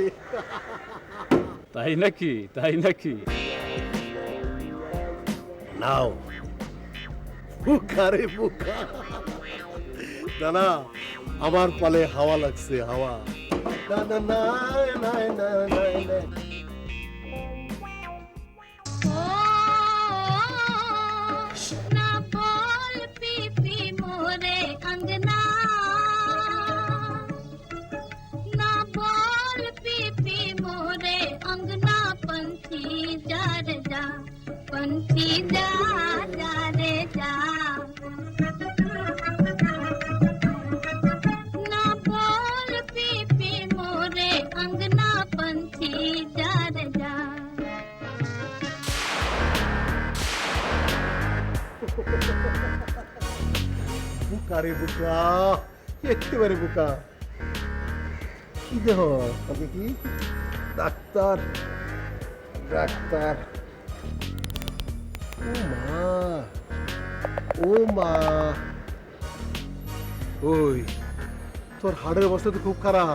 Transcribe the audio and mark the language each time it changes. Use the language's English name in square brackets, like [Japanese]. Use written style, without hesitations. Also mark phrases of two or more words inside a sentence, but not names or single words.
[Bangla] তাই নাকি? তাই নাকি? নাও বুকা রে বুকা। না না, আমার পালে হাওয়া লাগছে, হাওয়া। না না না না না না। [Hindi] ना बोल पीपी मोरे अंगना, ना बोल पीपी मोरे अंगना, पंछी जा रे पंछी जा जा रे जा ना बोल पी पी मोरे अंगना पंछी जा रे जा [Bangla] বুকা রে বুকা, একেবারে বুকা। কি দেহ আগে কি ডাক্তার ডাক্তার, ও মা ও মা, ওই তোর হাড়ের অবস্থা তো খুব খারাপ।